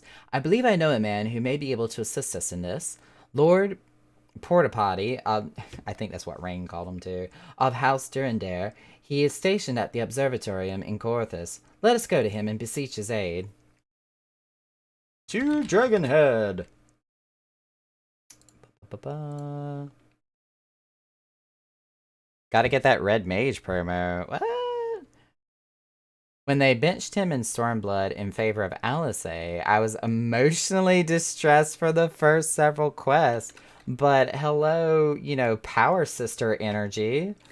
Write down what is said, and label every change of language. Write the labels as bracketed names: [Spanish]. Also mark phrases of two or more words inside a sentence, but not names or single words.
[English] I believe I know a man who may be able to assist us in this. Lord Portapotty, I think that's what Rain called him too, of House Durandare. He is stationed at the Observatorium in Corthus. Let us go to him and beseech his aid. To Dragonhead! Ba-ba-ba. Gotta get that Red Mage promo. What? When they benched him in Stormblood in favor of Alice, I was emotionally distressed for the first several quests. But hello, Power Sister energy.